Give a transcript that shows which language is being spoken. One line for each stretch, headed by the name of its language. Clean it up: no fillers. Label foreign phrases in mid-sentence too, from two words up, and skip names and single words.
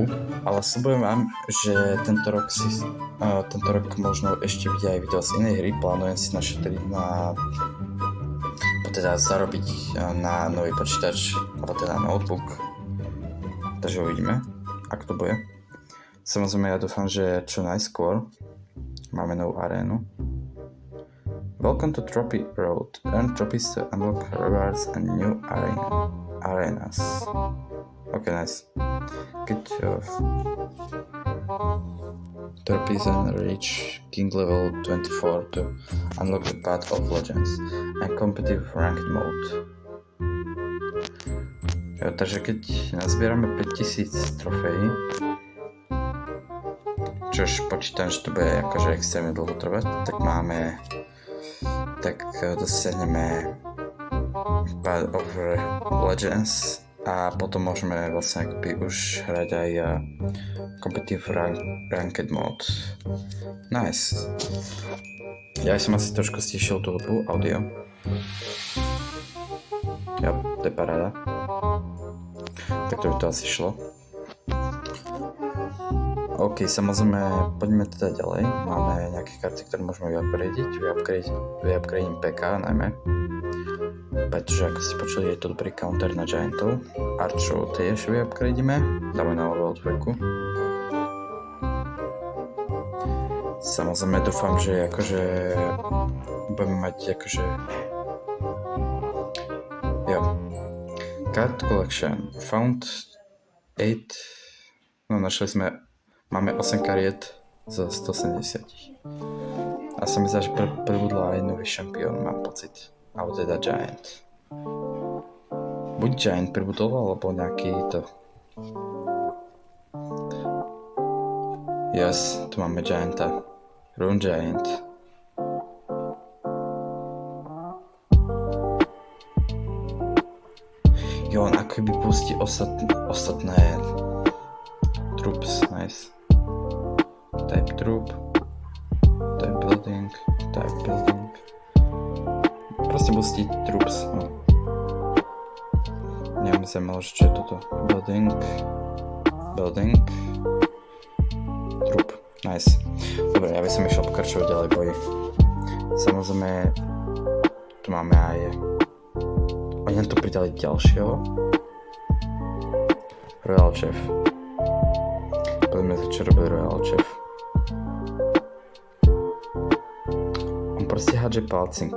Slovak: Ale sľubujem vám, že tento rok možno ešte vidia aj video z inej hry. Plánujem si našetriť teda zarobiť na nový počítač, alebo teda notebook. Takže uvidíme, ako to bude. Samozrejme, ja dúfam, že čo najskôr máme novú arénu.
English: Welcome to Trophy Road. Earn trophies to unlock rewards and new arenas. Ok, nice. Get your trophies and reach King level 24 to unlock the Path of Legends and competitive ranked mode.
Slovak: Jo, takže keď nazbierame 5000 trofejí, čož počítam, že to bude akože extrémne dlho trvať, tak dosiahneme Path of Legends a potom môžeme vlastne akby už hrať aj
English: competitive ranked mode.
Slovak: Nice. Ja som asi trošku stišil tú hudbu, audio. Ja, to je paráda. Tak to by to asi šlo. OK, samozrejme, poďme teda ďalej. Máme nejaké karty, ktoré môžeme vyupgradeiť. Vyupgradeím PK najmä. Pretože ako ste počuli, je to dobrý counter na Giantov. Archov tiež vyupgradíme. Dáme na level 2. Samozrejme dúfam, že akože budeme mať akože jo.
English: Card collection. Found 8.
Slovak: No našli sme, máme 8 kariet zo 170. A sa mi zdá, že pribudla aj nový šampión, mám pocit. Alebo teda Giant. Buď Giant pribudol, alebo nejaký to. Yes, tu máme Gianta. Rune Giant. Jo, on ako by pustí ostatné
English: troops, nice. Type troop. Type building.
Slovak: Proste pustí troops, no. Neviem, zaujímalo, čo je toto.
English: Building. Troop. Nice.
Slovak: Dobre, ja by som išiel pokračovať ďalej boji. Samozrejme, tu máme aj... Oni nám tu pridali ďalšieho. Royal Chef. Poďme sa, čo robí Royal Chef. On proste hádže palcinky.